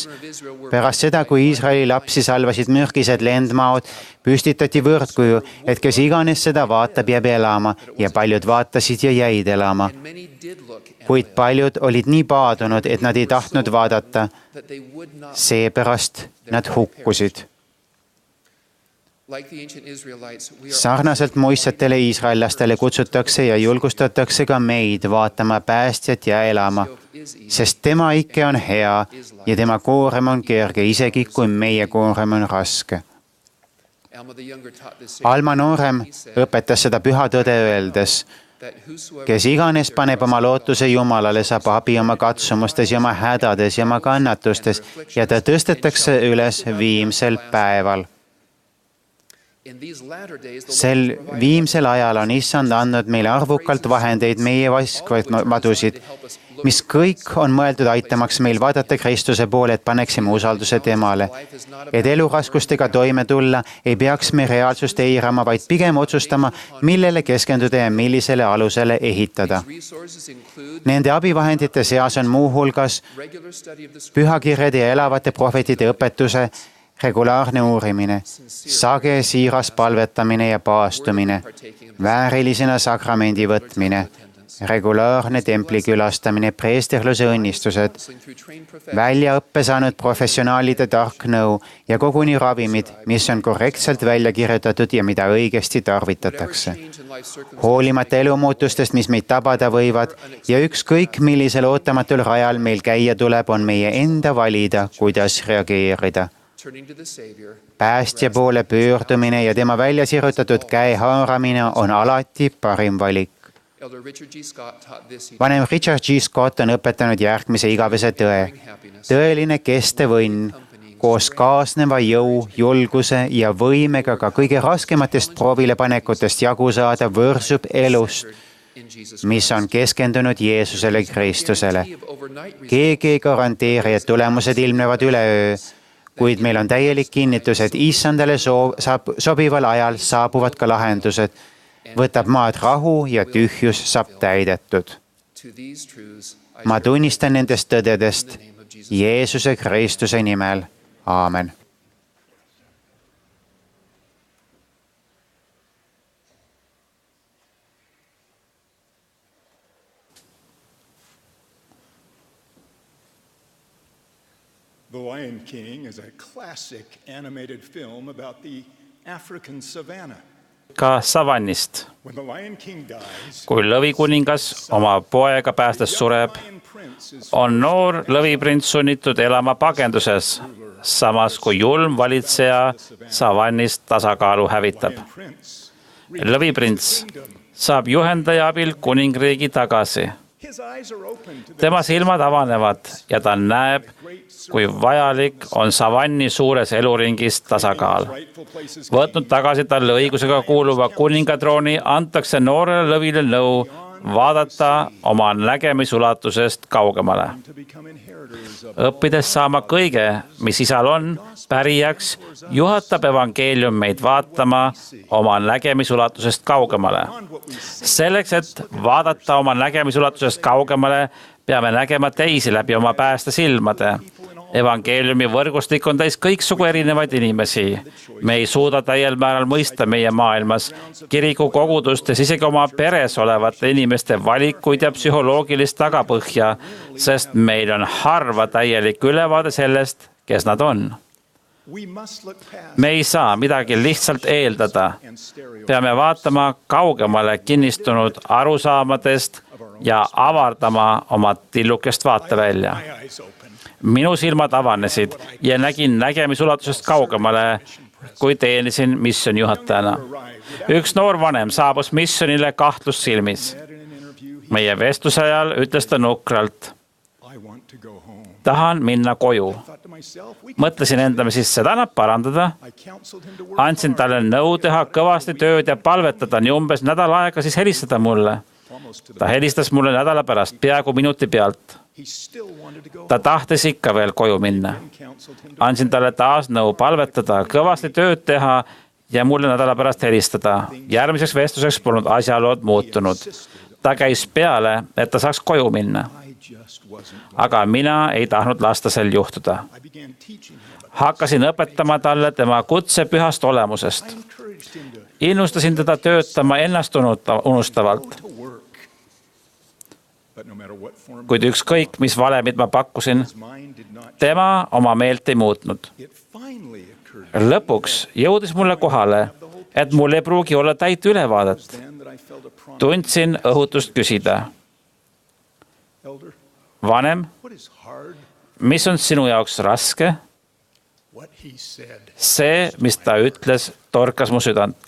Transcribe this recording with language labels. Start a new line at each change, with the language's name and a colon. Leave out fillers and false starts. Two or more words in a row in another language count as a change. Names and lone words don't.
Estonian: Pärast seda, kui Iisraeli lapsi salvasid mürgised lendmaod, püstitati võrdkuju, et kes iganes seda vaatab, jääb elama ja paljud vaatasid ja jäid elama. Kuid paljud olid nii paadunud, et nad ei tahtnud vaadata. Seepärast nad hukkusid.
English: Like the ancient Israelites, we are
Estonian: sarnaselt muistsetele iisraellastele kutsutakse ja julgustatakse ka meid vaatama päästjat ja elama, sest tema ikke on hea ja tema koorem on kerge, isegi kui meie koorem on raske.
English: Alma the younger taught this same
Estonian: Alma noorem õpetas seda püha tõde öeldes,
English: that whosoever
Estonian: kes iganes paneb oma lootuse Jumalale, saab abi oma katsumustes ja oma hädades ja oma kannatustes ja ta tõstetakse üles viimsel päeval.
English: in these latter days the
Estonian: Sel
English: Lord has provided
Estonian: viimsel ajal on Issand andnud meile arvukalt vahendeid meie vaskvadusid, mis kõik on mõeldud aitamaks meil vaadata Kristuse poole, et paneksime usalduse temale. Et eluraskustega toime tulla, ei peaks me reaalsust eirama, vaid pigem otsustama, millele keskenduda ja millisele alusele ehitada.
English: resources include
Estonian: Nende abivahendite seas on muuhulgas
English: regular study of the scripture,
Estonian: pühakirjade ja elavate prohvetide õpetuse regulaarne uurimine, sage siiras palvetamine ja paastumine, väärilisena sakramendi võtmine, regulaarne templi külastamine, preesterluse õnnistused,
English: through trained professionals,
Estonian: väljaõppe saanud professionaalide tark nõu ja koguni ravimid, mis on korrektselt välja kirjutatud ja mida õigesti tarvitatakse.
English: change in life circumstances,
Estonian: Hoolimata elumuutustest, mis meid tabada võivad ja ükskõik millisel ootamatul rajal meil käia tuleb, on meie enda valida, kuidas reageerida.
English: turning to the Savior,
Estonian: Päästja poole pöördumine ja tema välja sirutatud käe haaramine on alati parim valik.
English: Elder Richard G. Scott taught this. He
Estonian: Vanem Richard G. Scott on õpetanud järgmise igavese tõe.
English: happiness,
Estonian: Tõeline kestev õnn koos kaasneva jõu, julguse ja võimega ka kõige raskematest proovilepanekutest jagu saada võrsub elust,
English: in Jesus
Estonian: mis on keskendunud Jeesusele Kristusele.
English: Christ. Of overnight results,
Estonian: Keegi ei garanteeri, et tulemused ilmnevad üleöö, kuid meil on täielik kinnitus, et Issandale sobival ajal saabuvad ka lahendused, võtab maad rahu ja tühjus saab täidetud.
English: to these truths, I
Estonian: Ma tunnistan nendest tõdedest
English: in the name of Jesus.
Estonian: Jeesuse Kristuse nimel. Aamen.
English: The Lion King is a classic animated film about the African savannah.
Estonian: ka savannist.
English: When the Lion King dies,
Estonian: Kui lõvikuningas oma poega päästes sureb,
English: Lion Prince is
Estonian: on noor lõviprints sunnitud elama pagenduses, samas kui julm valitseja savannist tasakaalu hävitab.
English: Lion Prince.
Estonian: Lõviprints saab juhendaja abil kuningriigi tagasi.
English: His eyes are open to the
Estonian: Tema silmad avanevad ja ta näeb, kui vajalik on savanni suures eluringis tasakaal.
English: rightful places
Estonian: Võtnud tagasi talle õigusega kuuluva kuningatrooni, antakse noorele lõvile nõu vaadata oma nägemisulatusest kaugemale.
English: to become inheritors of
Estonian: Õppides saama kõige, mis isal on, pärijaks, juhatab evangeelium meid vaatama oma nägemisulatusest kaugemale. Selleks, et vaadata oma nägemisulatusest kaugemale, peame nägema teisi läbi oma pääste silmade. Evangeeliumi võrgustik on täis kõiksugu erinevaid inimesi. Me ei suuda täiel määral mõista meie maailmas kiriku kogudustes, isegi oma peres olevate inimeste valikuid ja psühholoogilist tagapõhja, sest meil on harva täielik ülevaade sellest, kes nad on.
English: we must look past
Estonian: Me ei saa midagi lihtsalt eeldada.
English: and stereo
Estonian: Peame vaatama kaugemale kinnistunud arusaamadest ja avardama oma tillukest vaatevälja.
English: my eyes open.
Estonian: Minu silmad avanesid ja nägin nägemisulatusest kaugemale, kui teenisin missioonijuhatajana. Üks noor vanem saabus missionile kahtlus silmis.
English: At an interview,
Estonian: Meie vestluse ajal ütles ta nukralt,
English: I want to go home.
Estonian: tahan minna koju.
English: Thought to myself,
Estonian: Mõtlesin endale, siis seda annab parandada.
English: I counseled him to work
Estonian: Andsin
English: hard,
Estonian: talle nõu teha kõvasti tööd ja palvetada nii umbes nädal aega, siis helistada mulle.
English: almost to the
Estonian: Ta helistas mulle nädala pärast, peaaegu minuti pealt.
English: he still wanted to go
Estonian: Ta tahtis ikka veel koju minna.
English: home. Counseled him to
Estonian: Andsin talle taas nõu palvetada, kõvasti tööd teha ja mulle nädala pärast helistada. Järgmiseks vestluseks polnud asjaolud muutunud. Ta käis peale, et ta saaks koju minna.
English: I just wasn't going.
Estonian: Aga mina ei tahtnud lasta sel juhtuda.
English: I began teaching him about
Estonian: Hakkasin õpetama talle tema kutse pühast olemusest.
English: encouraged him to
Estonian: Innustasin teda töötama ennast unustavalt.
English: to work. But no matter what form
Estonian: Kuid ükskõik, mis valemid ma pakkusin,
English: his mind did not
Estonian: tema oma meelt ei muutnud.
English: it finally
Estonian: lõpuks jõudis mulle kohale, et mul ei pruugi olla täit ülevaadet. Tundsin õhutust küsida. Vanem, mis on sinu jaoks raske? See, mis ta ütles, torkas mu südant.